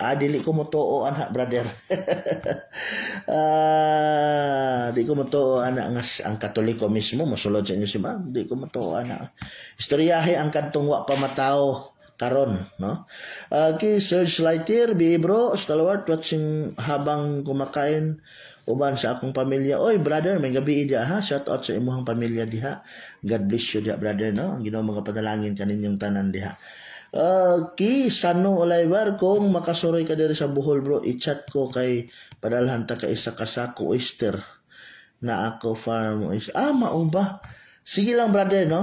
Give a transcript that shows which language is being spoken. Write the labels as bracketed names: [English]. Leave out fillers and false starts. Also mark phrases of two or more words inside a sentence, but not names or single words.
[Cebuano] Dili ko motuo ana brother. Di ko motuo ana nga ang Katoliko mismo mosulod sa inyo si ma'am. Di ko motuo ana. Istoryahe ang kadtong wa pa matao karon, no? Okay, Serge Lighter, bro, [English] stalwart watching [Filipino] habang kumakain [Cebuano] uban sa akong pamilya. Oy, brother, may gabi diha ha. [English] Shout out [Cebuano] sa imong pamilya diha. [English] God bless you [Cebuano] diha, brother, no? Ang Ginoo mga padalangin kaninyong tanan diha. Okay, Sano Olaybar, kung makasuroy ka diri sa Bohol, bro, i-chat ko kay padalhan ta ka isa ka sako oyster na ako [English] farm oyster. [Cebuano] Mao ba? Sige lang, brother, no?